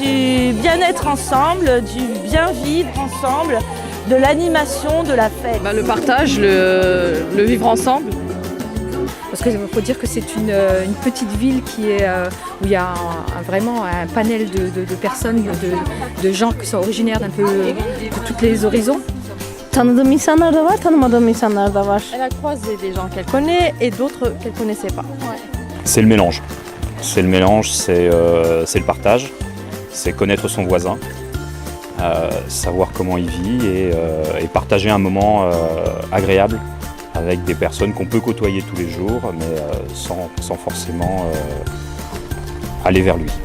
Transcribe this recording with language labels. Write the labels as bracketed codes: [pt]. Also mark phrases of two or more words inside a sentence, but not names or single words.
[fr] Du bien-être ensemble, du bien vivre ensemble, de l'animation, de la fête. Le partage, le vivre ensemble. Parce qu'il faut dire que c'est une petite ville où il y a vraiment un panel de personnes, de gens qui sont originaires d'un peu de tous les horizons. [tr] Tanıdığım insanlar da var, tanımadığım insanlar da var. [fr] Elle a croisé des gens qu'elle connaît et d'autres qu'elle ne connaissait pas. Ouais. C'est le mélange. C'est le mélange, c'est le partage, c'est connaître son voisin, savoir comment il vit et partager un moment agréable avec des personnes qu'on peut côtoyer tous les jours, mais sans forcément aller vers lui.